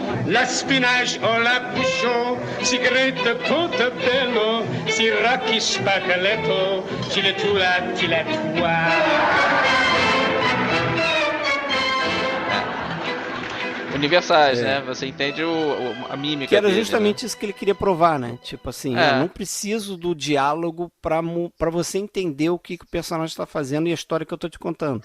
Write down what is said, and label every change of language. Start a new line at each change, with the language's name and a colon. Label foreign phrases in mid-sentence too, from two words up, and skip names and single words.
Portuguese: la spinache o l'appuchon, si grette Pontebello, si Rocky Spaghetto, si le tula, ti la Universais, né? Você entende a mímica Que era dele, justamente né? isso que ele queria provar, né? Tipo assim, eu não preciso do diálogo pra você entender o que o personagem tá fazendo e a história que eu tô te contando.